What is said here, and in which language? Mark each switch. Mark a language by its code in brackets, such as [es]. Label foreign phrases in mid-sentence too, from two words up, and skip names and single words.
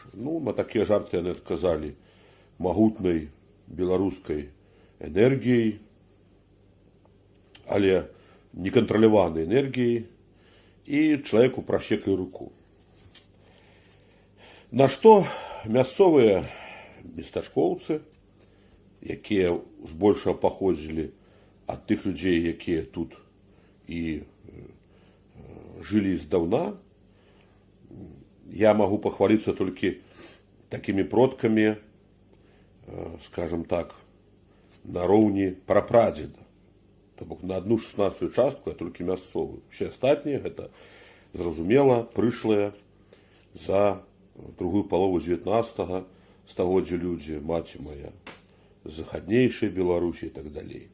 [be] Ну, на такія жарты яны адказалі магутнай беларускай энергіяй, але некантраляванай энергіяй, і чалавеку прасекай руку. На што мясцовыя местачкоўцы, якія збольшага паходзілі ад тых людзей, якія тут і жылі здаўна, [ru] я могу похвалиться только такими продками, скажем так, [be] на роўні прапрадзеда. То бок на 1/16 частку я только мясцовую. Все астатнія гэта, зразумела, прышлыя за другую палову 19 стагоддзя людзі, маці моя, з захаднейшай Беларусі і так далей.